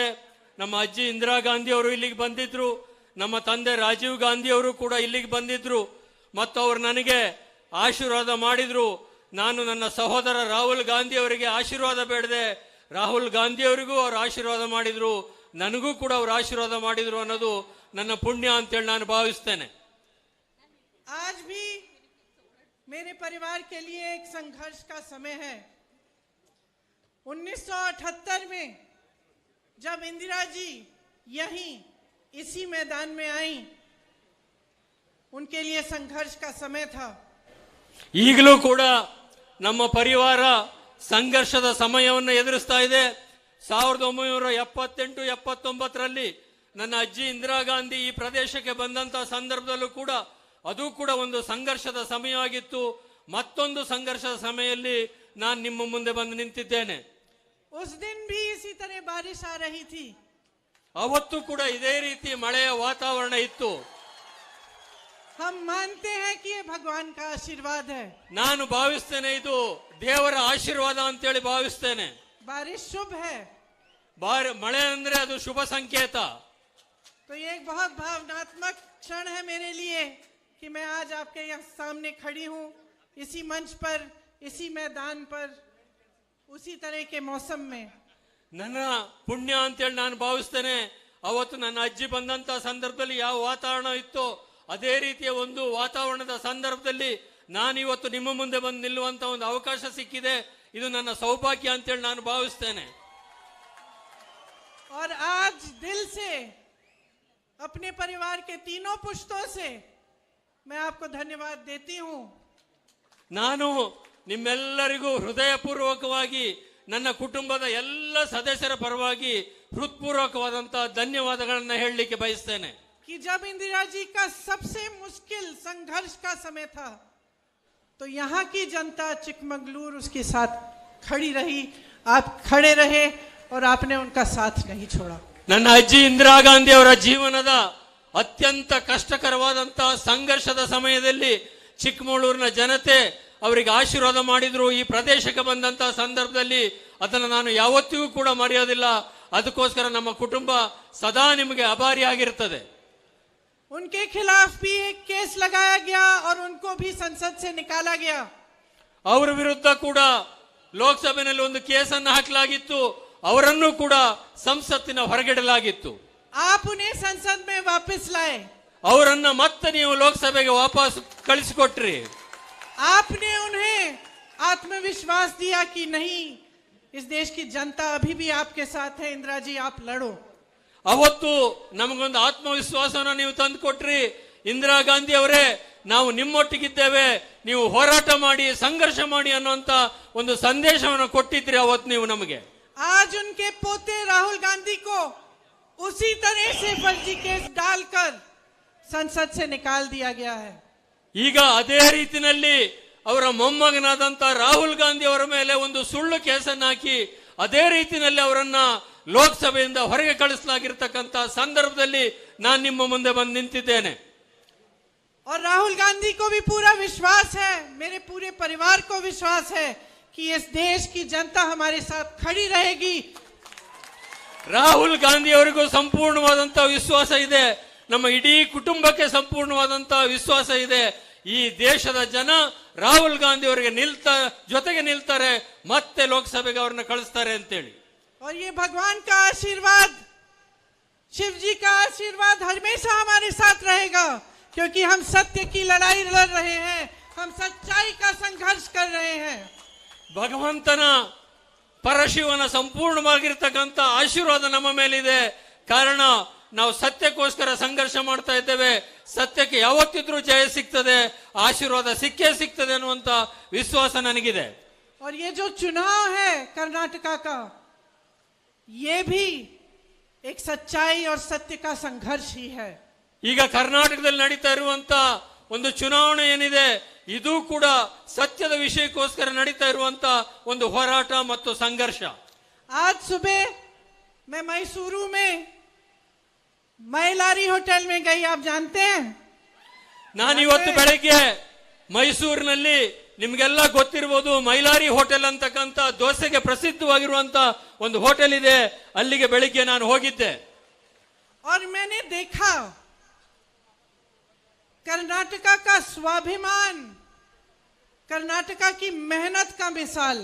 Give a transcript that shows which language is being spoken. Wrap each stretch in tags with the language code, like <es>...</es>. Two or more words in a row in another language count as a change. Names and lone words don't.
<kn>ನಮ್ಮ ಅಜ್ಜಿ ಇಂದಿರಾ ಗಾಂಧಿ ಅವರು ಇಲ್ಲಿಗೆ ಬಂದಿದ್ರು, ನಮ್ಮ ತಂದೆ ರಾಜೀವ್ ಗಾಂಧಿ ಅವರು ಕೂಡ ಇಲ್ಲಿಗೆ ಬಂದಿದ್ರು ಮತ್ತು ಅವರು ನನಗೆ ಆಶೀರ್ವಾದ ಮಾಡಿದ್ರು. ನಾನು ನನ್ನ ಸಹೋದರ ರಾಹುಲ್ ಗಾಂಧಿ ಅವರಿಗೆ ಆಶೀರ್ವಾದ ಬೇಡದೆ ರಾಹುಲ್ ಗಾಂಧಿ ಅವರಿಗೂ ಅವರು ಆಶೀರ್ವಾದ ಮಾಡಿದ್ರು, ನನಗೂ ಕೂಡ ಅವರು ಆಶೀರ್ವಾದ ಮಾಡಿದ್ರು ಅನ್ನೋದು ನನ್ನ ಪುಣ್ಯ ಅಂತೇಳಿ ನಾನು ಭಾವಿಸ್ತೇನೆ.</kn> <hi>आज भी मेरे परिवार के लिए एक संघर्ष का समय है। 1978 में जब इंदिरा जी यहीं इसी मैदान में आई, उनके लिए संघर्ष का समय था।</hi> <kn>ಈಗಲೂ ಕೂಡ ನಮ್ಮ ಪರಿವಾರ ಸಂಘರ್ಷದ ಸಮಯವನ್ನು ಎದುರಿಸ್ತಾ ಇದೆ. 1978-79ರಲ್ಲಿ ನನ್ನ ಅಜ್ಜಿ ಇಂದಿರಾ ಗಾಂಧಿ ಈ ಪ್ರದೇಶಕ್ಕೆ ಬಂದಂತ ಸಂದರ್ಭದಲ್ಲೂ ಕೂಡ ಅದು ಕೂಡ ಒಂದು ಸಂಘರ್ಷದ ಸಮಯವಾಗಿತ್ತು. ಮತ್ತೊಂದು ಸಂಘರ್ಷದ ಸಮಯದಲ್ಲಿ ನಾನು ನಿಮ್ಮ ಮುಂದೆ ಬಂದು ನಿಂತಿದ್ದೇನೆ.</kn> <hi>उस दिन भी इसी तरह बारिश आ रही थी।</hi> <kn>ಅವತ್ತು ಕೂಡ ಇದೇ ರೀತಿ ಮಳೆಯ ವಾತಾವರಣ ಇತ್ತು.</kn> <hi>हम मानते हैं कि ये भगवान का आशीर्वाद है।</hi> <kn>ನಾನು ಭಾವಿಸ್ತೇನೆ ಇದು ದೇವರ ಆಶೀರ್ವಾದ ಅಂತೇಳಿ ಭಾವಿಸ್ತೇನೆ.</kn> <hi>बारिश शुभ है,</hi> <kn>ಮಳೆ ಅಂದ್ರೆ ಅದು ಶುಭ ಸಂಕೇತ.</kn> <hi>तो ये एक बहुत भावनात्मक क्षण है मेरे लिए कि मैं आज आपके यहाँ सामने खड़ी हूँ, इसी मंच पर, इसी मैदान पर, उसी तरह के मौसम में।</hi> <kn>ನನ್ನ ಪುಣ್ಯ ಅಂತೇಳಿ ನಾನು ಭಾವಿಸ್ತೇನೆ. ಅವತ್ತು ನನ್ನ ಅಜ್ಜಿ ಬಂದಂತ ಸಂದರ್ಭದಲ್ಲಿ ಯಾವ ವಾತಾವರಣ ಇತ್ತೋ ಅದೇ ರೀತಿಯ ಒಂದು ವಾತಾವರಣದ ಸಂದರ್ಭದಲ್ಲಿ ನಾನು ಇವತ್ತು ನಿಮ್ಮ ಮುಂದೆ ಬಂದು ನಿಲ್ಲುವಂತ ಒಂದು ಅವಕಾಶ ಸಿಕ್ಕಿದೆ. ಇದು ನನ್ನ ಸೌಭಾಗ್ಯ ಅಂತೇಳಿ ನಾನು ಭಾವಿಸ್ತೇನೆ.</kn> <hi>और आज दिल से अपने परिवार के तीनों पुश्तों से मैं आपको धन्यवाद देती हूँ।</hi> <kn>ನಾನು ನಿಮ್ಮೆಲ್ಲರಿಗೂ ಹೃದಯಪೂರ್ವಕವಾಗಿ ನನ್ನ ಕುಟುಂಬದ ಎಲ್ಲ ಸದಸ್ಯರ ಪರವಾಗಿ ಹೃತ್ಪೂರ್ವಕವಾದಂತಹ ಧನ್ಯವಾದಗಳನ್ನು ಹೇಳಲಿಕ್ಕೆ ಬಯಸ್ತೇನೆ.</kn> <hi>कि जब इंदिरा जी का सबसे मुश्किल संघर्ष का समय था तो यहाँ की जनता चिकमंगलूर उसके साथ खड़ी रही, आप खड़े रहे और आपने उनका साथ नहीं छोड़ा।</hi> <kn>ನನ್ನ ಅಜ್ಜಿ ಇಂದಿರಾ ಗಾಂಧಿ ಅವರ ಜೀವನದ ಅತ್ಯಂತ ಕಷ್ಟಕರವಾದಂತಹ ಸಂಘರ್ಷದ ಸಮಯದಲ್ಲಿ ಚಿಕ್ಕಮಗಳೂರಿನ ಜನತೆ ಅವರಿಗೆ ಆಶೀರ್ವಾದ ಮಾಡಿದ್ರು. ಈ ಪ್ರದೇಶಕ್ಕೆ ಬಂದಂತಹ ಸಂದರ್ಭದಲ್ಲಿ ಅದನ್ನು ನಾನು ಯಾವತ್ತಿಗೂ ಕೂಡ ಮರೆಯೋದಿಲ್ಲ. ಅದಕ್ಕೋಸ್ಕರ ನಮ್ಮ ಕುಟುಂಬ ಸದಾ ನಿಮಗೆ ಆಭಾರಿಯಾಗಿರುತ್ತದೆ.</kn> <hi>उनके खिलाफ भी एक केस लगाया गया और उनको भी संसद से निकाला गया।</hi> <kn>ಅವರ ವಿರುದ್ಧ ಕೂಡ ಲೋಕಸಭೆಯಲ್ಲಿ ಒಂದು ಕೇಸನ್ನು ಹಾಕಲಾಗಿತ್ತು, ಅವರನ್ನು ಕೂಡ ಸಂಸತ್ತಿನ ಹೊರಗಿಡಲಾಗಿತ್ತು.</kn> <hi>आप उन्हें संसद में वापस लाए,</hi> <kn>ಅವರನ್ನ ಮತ್ತೆ ನೀವು ಲೋಕಸಭೆಗೆ ವಾಪಸ್ ಕಳಿಸಿಕೊಟ್ರಿ.</kn> <hi>आपने उन्हें आत्मविश्वास दिया कि नहीं, इस देश की जनता अभी भी आपके साथ है, इंदिरा जी आप लड़ो।</hi> <kn>ಅವತ್ತು ನಮಗೊಂದು ಆತ್ಮವಿಶ್ವಾಸವನ್ನು ನೀವು ತಂದು ಕೊಟ್ರಿ. ಇಂದಿರಾ ಗಾಂಧಿ ಅವರೇ, ನಾವು ನಿಮ್ಮೊಟ್ಟಿಗಿದ್ದೇವೆ, ನೀವು ಹೋರಾಟ ಮಾಡಿ ಸಂಘರ್ಷ ಮಾಡಿ ಅನ್ನುವಂತ ಒಂದು ಸಂದೇಶವನ್ನು ಕೊಟ್ಟಿದ್ರಿ ಅವತ್ತು ನೀವು ನಮಗೆ.</kn> <hi>आज उनके पोते राहुल गांधी को उसी तरह से फर्जी केस डालकर संसद से निकाल दिया गया है।</hi> <kn>ಈಗ ಅದೇ ರೀತಿಯಲ್ಲಿ ಅವರ ಮೊಮ್ಮಗನಾದಂತ ರಾಹುಲ್ ಗಾಂಧಿ ಅವರ ಮೇಲೆ ಒಂದು ಸುಳ್ಳು ಕೇಸನ್ನು ಹಾಕಿ ಅದೇ ರೀತಿಯಲ್ಲಿ ಅವರನ್ನ ಲೋಕಸಭೆಯಿಂದ ಹೊರಗೆ ಕಳಿಸಲಾಗಿರ್ತಕ್ಕಂಥ ಸಂದರ್ಭದಲ್ಲಿ ನಾನು ನಿಮ್ಮ ಮುಂದೆ ಬಂದು ನಿಂತಿದ್ದೇನೆ.</kn> <hi>और राहुल गांधी को भी पूरा विश्वास है, मेरे पूरे परिवार को विश्वास है कि इस देश की जनता हमारे साथ खड़ी रहेगी।</hi> <kn>ರಾಹುಲ್ ಗಾಂಧಿ ಅವರಿಗೂ ಸಂಪೂರ್ಣವಾದಂತಹ ವಿಶ್ವಾಸ ಇದೆ, ನಮ್ಮ ಇಡೀ ಕುಟುಂಬಕ್ಕೆ ಸಂಪೂರ್ಣವಾದಂತಹ ವಿಶ್ವಾಸ ಇದೆ. ಈ ದೇಶದ ಜನ ರಾಹುಲ್ ಗಾಂಧಿ ಅವರಿಗೆ ಜೊತೆಗೆ ನಿಲ್ತಾರೆ, ಮತ್ತೆ ಲೋಕಸಭೆಗೆ ಅವ್ರನ್ನ ಕಳಿಸ್ತಾರೆ ಅಂತೇಳಿ.</kn> <hi>और ये भगवान का आशीर्वाद, शिव जी का आशीर्वाद हमेशा हमारे साथ रहेगा, क्योंकि हम सत्य की लड़ाई लड़ रहे हैं, हम सच्चाई का संघर्ष कर रहे हैं.</hi> <kn>ಭಗವಂತನ ಪರಶಿವನ ಸಂಪೂರ್ಣವಾಗಿರ್ತಕ್ಕಂಥ ಆಶೀರ್ವಾದ ನಮ್ಮ ಮೇಲಿದೆ. ಕಾರಣ ನಾವು ಸತ್ಯಕ್ಕೋಸ್ಕರ ಸಂಘರ್ಷ ಮಾಡ್ತಾ ಇದ್ದೇವೆ. ಸತ್ಯಕ್ಕೆ ಯಾವತ್ತಿದ್ರೂ ಜಯ ಸಿಗ್ತದೆ, ಆಶೀರ್ವಾದ ಸಿಕ್ಕೇ ಸಿಗ್ತದೆ ಅನ್ನುವಂತ ವಿಶ್ವಾಸ ನನಗಿದೆ.</kn> <hi>और ये जो चुनाव है कर्नाटका का, ये भी एक सच्चाई और सत्य का संघर्ष ही है.</hi> <kn>ಈಗ ಕರ್ನಾಟಕದಲ್ಲಿ ನಡೀತಾ ಇರುವಂತ ಒಂದು ಚುನಾವಣೆ ಏನಿದೆ, ಇದು ಕೂಡ ಸತ್ಯದ ವಿಷಯಕ್ಕೋಸ್ಕರ ನಡೀತಾ ಇರುವಂತ ಒಂದು ಹೋರಾಟ ಮತ್ತು ಸಂಘರ್ಷ.</kn> <hi>आज सुबह मैं मैसूरू में मैलारी होटल में गई, आप जानते हैं.</hi> <kn>ನಾನು ಇವತ್ತು ಬೆಳಗ್ಗೆ ಮೈಸೂರಿನಲ್ಲಿ ನಿಮ್ಗೆಲ್ಲ ಗೊತ್ತಿರಬಹುದು ಮೈಲಾರಿ ಹೋಟೆಲ್ ಅಂತಕ್ಕಂಥ ದೋಸೆಗೆ ಪ್ರಸಿದ್ಧವಾಗಿರುವಂತ ಒಂದು ಹೋಟೆಲ್ ಇದೆ. ಅಲ್ಲಿಗೆ ಬೆಳಿಗ್ಗೆ ನಾನು ಹೋಗಿದ್ದೆ.</kn> <hi>और मैंने देखा कर्नाटका का स्वाभिमान, कर्नाटका की मेहनत का मिसाल.</hi>